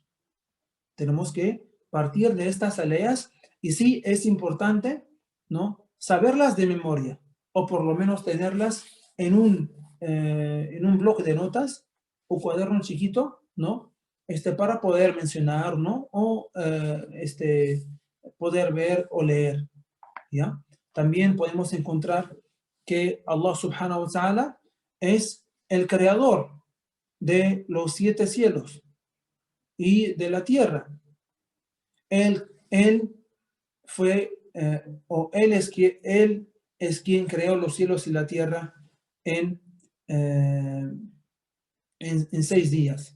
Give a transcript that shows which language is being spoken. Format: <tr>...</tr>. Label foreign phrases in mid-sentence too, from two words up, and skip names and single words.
<es>Tenemos que partir de estas aleyas y sí es importante, ¿no?, saberlas de memoria o por lo menos tenerlas en un bloc de notas o cuaderno chiquito, ¿no? Para poder mencionar, ¿no? O poder ver o leer, ¿ya? También podemos encontrar que</es> <ar>الله سبحانه و تعالى</ar> <es>es el creador de los 7 cielos y de la tierra. Él fue, él es quien creó los cielos y la tierra en, eh, en 6 días.</es>